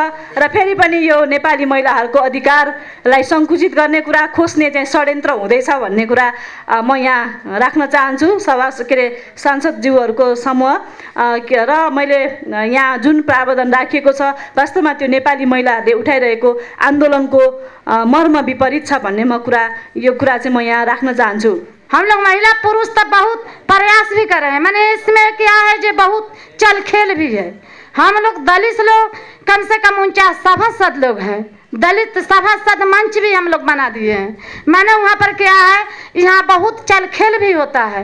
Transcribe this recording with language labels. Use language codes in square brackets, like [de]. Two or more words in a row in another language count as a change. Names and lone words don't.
[ne] र फेरि पनि यो नेपाली महिलाहरूको अधिकारलाई सङ्कुचित गर्ने कुरा, खोज्ने चाहिँ षड्यन्त्र हुँदैछ भन्ने कुरा म यहाँ राख्न चाहन्छु सांसदज्यूहरूको समूह। र मैले यहाँ जुन प्रावधान राखिएको छ वास्तवमा त्यो नेपाली महिलाहरूले उठाइरहेको आन्दोलनको मर्म विपरीत छ भन्ने यो कुरा चाहिँ म यहाँ राख्न चाहन्छु। [hi] हम लोग महिला पुरुष तो बहुत प्रयास भी कर रहे हैं, मैंने इसमें क्या है जो बहुत चल खेल भी है। हम लोग दलित लोग कम से कम 49 सभासद लोग हैं, दलित सभासद मंच भी हम लोग बना दिए हैं। मैंने वहाँ पर क्या है, यहाँ बहुत चल खेल भी होता है।